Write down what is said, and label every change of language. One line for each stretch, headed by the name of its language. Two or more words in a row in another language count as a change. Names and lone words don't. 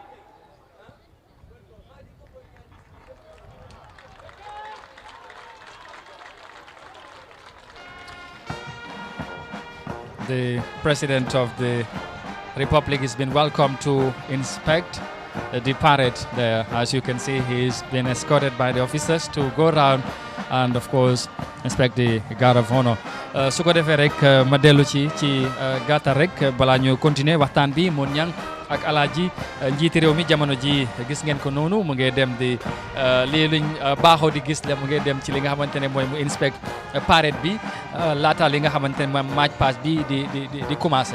English: The President of the Republic has been welcomed to inspect the parade there. As you can see, he's been escorted by the officers to go around and of course inspect the guard of honor.
Wolof: Su ko defee rek ma dellu ci gàttal rek balaa ñu continuer waxtaan bi mun ñang ak alaaji njiiti réew mi jamono ji gis ngeen ko noonu mu ngi dem di lii luñ baaxoo di gis la mu ngi dem ci li nga xamante ne mooy mu
English: inspect parade
Wolof: bi laata li nga xamante ne mooy
English: march past
Wolof: bi di commencé.